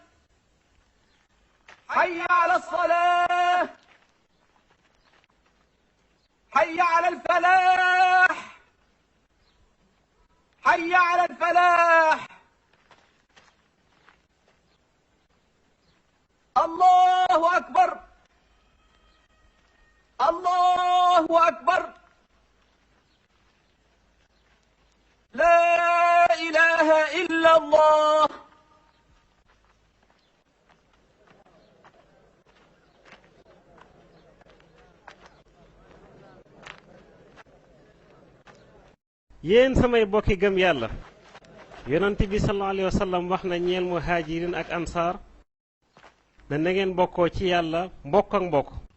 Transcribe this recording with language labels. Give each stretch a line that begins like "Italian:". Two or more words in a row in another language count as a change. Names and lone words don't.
Arabic: حي على الصلاة حي على الفلاح حي على الفلاح الله أكبر الله أكبر لا إله إلا الله
Wolof: yéen samay bokki gëm yàlla yonent bi
Arabic: صلى الله عليه وسلم
Wolof: wax na ñeel muhajirin ak ansaar ne na ngeen bokkoo ci yàlla mbokk ak mbokk